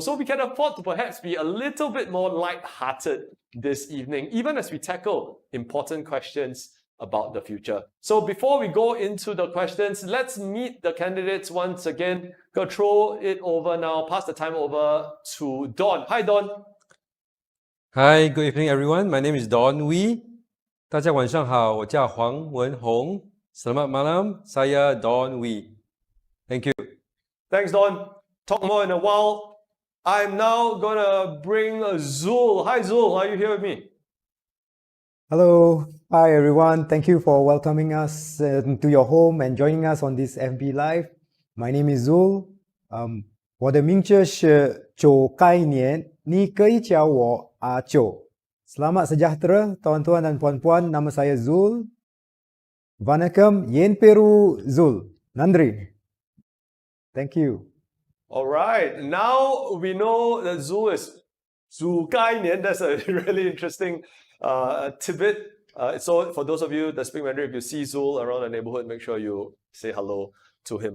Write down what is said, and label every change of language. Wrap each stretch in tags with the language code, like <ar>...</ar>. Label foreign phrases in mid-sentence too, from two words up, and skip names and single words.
<en>So we can afford to perhaps be a little bit more light-hearted this evening, even as we tackle important questions about the future. So before we go into the questions, let's meet the candidates once again. Go throw it over now, pass the time over to Dawn. Hi, Dawn. Hi, good evening, everyone. My name is Dawn Wee.</en> <zh>大家晚上好，我叫黄文宏.</zh> <ms>Selamat malam, saya Dawn Wee.</ms> <en>Thank you. Thanks, Dawn. Talk more in a while. I'm now gonna bring Zul. Hi, Zul. Are you here with me? Hello. Hi, everyone. Thank you for welcoming us to your home and joining us on this FB Live. My name is Zul.</en> <zh>我的名字是九概念，你可以叫我阿九。</zh> <ms>Selamat sejahtera, tuan-tuan dan puan-puan. Nama saya Zul.</ms> <ta>வணக்கம், என் பேரு Zul. நன்றி.</ta> <en>Thank you. All right. Now we know that Zul is Zhu Gai Nian. That's a really interesting tidbit. So for those of you that speak Mandarin, if you see Zul around the neighborhood, make sure you say hello to him.</en>